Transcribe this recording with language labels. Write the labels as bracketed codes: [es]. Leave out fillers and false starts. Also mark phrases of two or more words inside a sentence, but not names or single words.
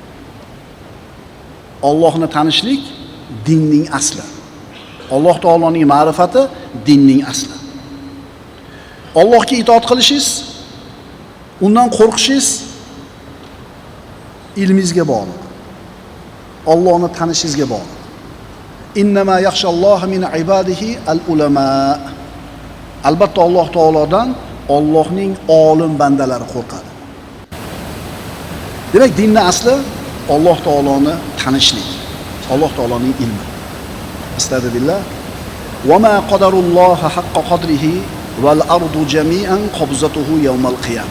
[uz] Allohni tanishlik dinning asli. Alloh taoloning ma'rifati dinning asli. Allohga itoat qilishingiz, undan qo'rqishingiz ilmingizga bog'liq. Allohni tanishingizga bog'liq. [ar] إنما يخشى الله من عباده العلماء. [uz] Albatta Alloh taolodan Allohning olim bandalari qo'rqadi. Demak, dinning asli Alloh taoloni tanishlik, Alloh taoloning ilmi. [ar] Astagfirullah. وما قدروا الله حق قدره والأرض جميعا قبضته يوم القيامة.